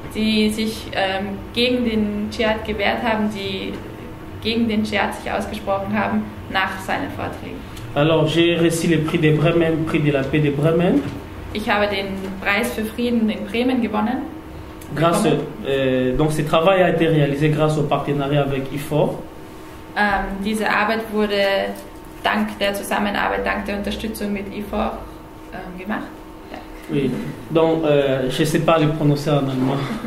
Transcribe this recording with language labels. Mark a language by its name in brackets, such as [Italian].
[German] Die sich gegen den Dschihad gewehrt haben, die gegen den Dschihad sich ausgesprochen haben nach seinen Vorträgen. [French] Alors j'ai reçu le prix de Bremen, prix de la paix de Bremen. [German] Ich habe den Preis für Frieden in Bremen gewonnen. [French] Grâce, donc ce travail a été réalisé grâce au partenariat avec IFOR. [German] Diese Arbeit wurde dank der Zusammenarbeit, dank der Unterstützung mit IFOR gemacht. Ja. [French] Oui, donc je ne sais pas le prononcer en allemand.